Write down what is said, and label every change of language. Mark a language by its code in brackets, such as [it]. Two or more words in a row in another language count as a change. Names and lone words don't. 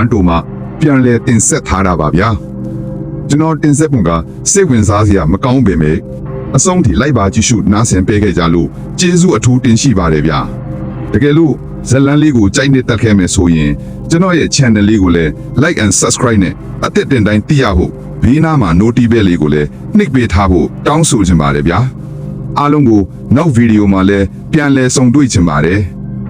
[my] တိုမှာပြန်လည်တင်ဆက်ထားတာပါဗျာကျွန်တော်တင်ဆက်ပုံကစိတ်ဝင်စားစရာမကောင်းပေမဲ့အဆုံးထိလိုက်ပါကြည့်ရှုနားဆင်ပေးခဲ့ကြလို့ကျေးဇူးအထူးတင်ရှိပါတယ်ဗျာတကယ်လို့ဇလန်လေးကိုကြိုက်နေတက်ခဲ့မယ်ဆိုရင်ကျွန်တော်ရဲ့ channel လေးကိုလည်း [en] like and subscribe [my] နဲ့အသက်တင်တိုင်းသိရဖို့ဘေးနားမှာ [en] notification bell [my] လေးကိုလည်းနှိပ်ပေးထားဖို့တောင်းဆိုချင်ပါတယ်ဗျာအားလုံးကိုနောက်ဗီဒီယိုမှာလည်းပြန်လည်ဆုံတွေ့ချင်ပါတယ်